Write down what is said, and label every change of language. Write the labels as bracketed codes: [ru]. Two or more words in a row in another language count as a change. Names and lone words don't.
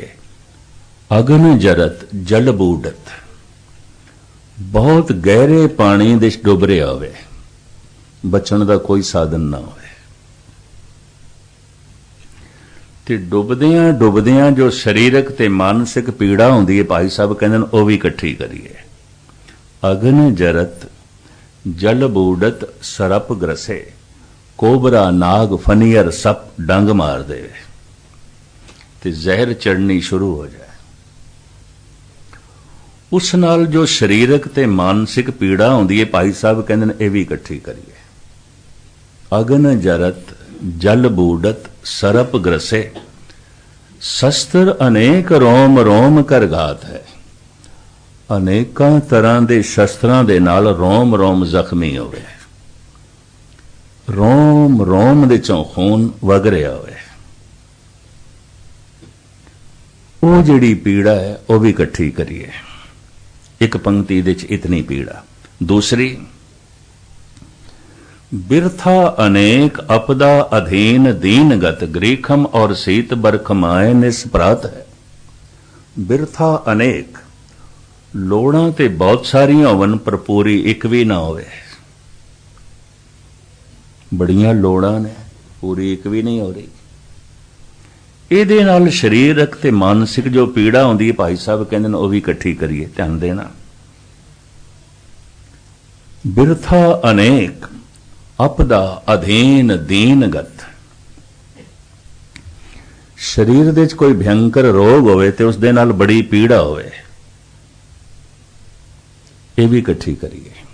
[pa] ਅਗਨ ਜਰਤ ਜਲ ਬੂੜਤ, ਬਹੁਤ ਗਹਿਰੇ ਪਾਣੀ ਦੇ ਚ ਡੁੱਬ ਰਿਹਾ ਹੋਵੇ, ਬਚਣ ਦਾ ਕੋਈ ਸਾਧਨ ਨਾ ਹੋਵੇ, ਤੇ ਡੁੱਬਦਿਆਂ ਡੁੱਬਦਿਆਂ ਜੋ ਸਰੀਰਕ ਤੇ ਮਾਨਸਿਕ ਪੀੜਾ ਹੁੰਦੀ ਹੈ, ਭਾਈ ਸਾਹਿਬ ਕਹਿੰਦੇ ਨੇ ਉਹ ਵੀ ਇਕੱਠੀ ਕਰੀਏ। ਅਗਨ ਜਰਤ ਜਲ ਬੂਡਤ ਸਰਪ ਗ੍ਰਸੇ, ਕੋਬਰਾ ਨਾਗ ਫਨੀਅਰ ਸਪ ਡੰਗ ਮਾਰ ਦੇ ਤੇ ਜ਼ਹਿਰ ਚੜ੍ਹਨੀ ਸ਼ੁਰੂ ਹੋ ਜਾਏ। ਉਸ ਨਾਲ ਜੋ ਸਰੀਰਕ ਤੇ ਮਾਨਸਿਕ ਪੀੜਾ ਆਉਂਦੀ ਹੈ, ਭਾਈ ਸਾਹਿਬ ਕਹਿੰਦੇ ਨੇ ਇਹ ਭੀ ਇਕੱਠੀ ਕਰੀਏ। ਅਗਨ ਜਰਤ ਜਲ ਬੂਡਤ ਸਰਪ ਗ੍ਰਸੇ, ਸ਼ਸਤ੍ਰ ਅਨੇਕ ਰੋਮ ਰੋਮ ਕਰ ਘਾਤ ਹੈ। ਅਨੇਕਾਂ ਤਰ੍ਹਾਂ ਕੇ ਸ਼ਸਤ੍ਰਾਂ ਦੇ ਨਾਲ ਰੋਮ ਰੋਮ ਜ਼ਖ਼ਮੀ ਹੋਵੇ, ਰੋਮ ਰੋਮ ਦੇ ਚੋਂ ਖ਼ੂਨ ਵਗ ਰਿਹਾ ਹੋਵੇ। ਉਹ ਜਿਹੜੀ ਪੀੜਾ ਹੈ ਉਹ ਭੀ ਇਕੱਠੀ ਕਰੀਏ। ਇੱਕ ਪੰਕਤੀ ਦੇ ਇਤਨੀ ਪੀੜਾ। ਦੂਸਰੀ, ਬਿਰਥਾ ਅਨੇਕ ਆਪਦਾ ਅਧੀਨ ਦੀਨਗਤ, ਗ੍ਰੀਖਮ ਔਰ ਸੀਤ ਬਰਖਮਾਏ ਨਿਸਪਰਾਤ ਹੈ। ਬਿਰਥਾ ਅਨੇਕ, ਲੋੜਾਂ ਤੇ ਬਹੁਤ ਸਾਰੀਆਂ ਹੋਵਣ ਪਰ ਪੂਰੀ ਇੱਕ ਭੀ ਨਾ ਹੋਵੇ। ਬੜੀਆਂ ਲੋੜਾਂ ਨੇ, ਪੂਰੀ ਇੱਕ ਭੀ ਨਹੀਂ ਹੋ ਰਹੀ। ਇਹਦੇ ਨਾਲ ਸਰੀਰਕ ਤੇ ਮਾਨਸਿਕ ਜੋ ਪੀੜਾ ਆਉਂਦੀ ਹੈ, ਭਾਈ ਸਾਹਿਬ ਕਹਿੰਦੇ ਨੇ ਉਹ ਭੀ ਇਕੱਠੀ ਕਰੀਏ। ਧਿਆਨ ਦੇਣਾ। ਬਿਰਥਾ ਅਨੇਕ ਆਪਦਾ ਅਧੀਨ ਦੀਨਗਤ, ਸਰੀਰ ਦੇ ਕੋਈ ਭਯੰਕਰ ਰੋਗ ਹੋਵੇ ਤੇ ਉਸ ਦੇ ਨਾਲ ਬੜੀ ਪੀੜਾ ਹੋਵੇ, ਇਹ ਭੀ ਇਕੱਠੀ ਕਰੀਏ।